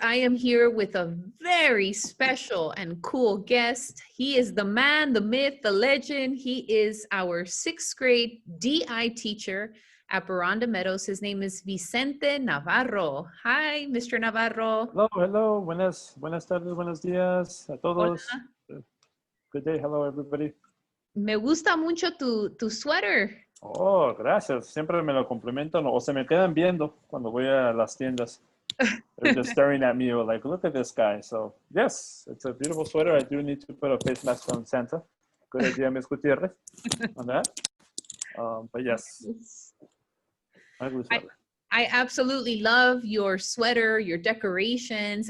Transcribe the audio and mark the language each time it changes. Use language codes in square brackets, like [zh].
[en] I am here with a very special and cool guest. He is the man, the myth, the legend. He is our sixth grade DI teacher at Boronda Meadows. His name is Vicente Navarro. Hi, Mr. Navarro. Hello, hello. [es] Buenas tardes, buenos días a todos. Hola. [en] Good day. Hello, everybody. [es] Me gusta mucho tu sweater. Oh, gracias. Siempre me lo complementan o se me quedan viendo cuando voy a las tiendas. [en] They're just staring at me like, look at this guy. So, yes, it's a beautiful sweater. I do need to put a face mask on Santa. Good idea, Ms. Gutierrez, on that. But yes, ugly sweater. I absolutely love your sweater, your decorations.